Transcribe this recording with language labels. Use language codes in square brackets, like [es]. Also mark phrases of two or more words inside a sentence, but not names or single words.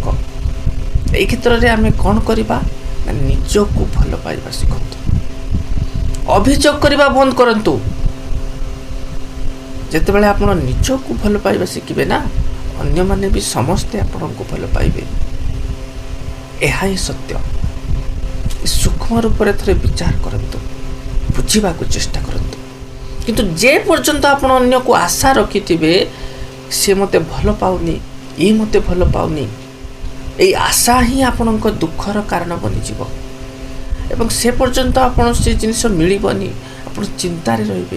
[or] ଏଇ କ୍ଷେତ୍ର ରେ ଆମେ କଣ କରିବା, ନିଜକୁ ଭଲ ପାଇବା ଶିଖନ୍ତୁ। ଅଭିଯୋଗ କରିବା ବନ୍ଦ କରନ୍ତୁ। ଯେତେବେଳେ ଆପଣ ନିଜକୁ ଭଲ ପାଇବା ଶିଖିବେ ନା, ଅନ୍ୟ ମାନେ ବି ସମସ୍ତେ ଆପଣଙ୍କୁ ଭଲ ପାଇବେ। ଏହା ହିଁ ସତ୍ୟ। ସୂକ୍ଷ୍ମ ରୂପ ରେ ଥରେ ବିଚାର କରନ୍ତୁ, ବୁଝିବା କୁ ଚେଷ୍ଟା କରନ୍ତୁ। କିନ୍ତୁ ଯେ ପର୍ଯ୍ୟନ୍ତ ଆପଣ ଅନ୍ୟ କୁ ଆଶା ରଖିଥିବେ, ସେ ମତେ ଭଲ ପାଉନି, ଏ ମତେ ଭଲ ପାଉନି, ଏଇ ଆଶା ହିଁ ଆପଣଙ୍କ ଦୁଃଖର କାରଣ ବନି ଯିବ। ଏବଂ ସେ ପର୍ଯ୍ୟନ୍ତ ଆପଣ ସେ ଜିନିଷ ମିଳିବନି, ଆପଣ ଚିନ୍ତା ରେ ରହିବେ।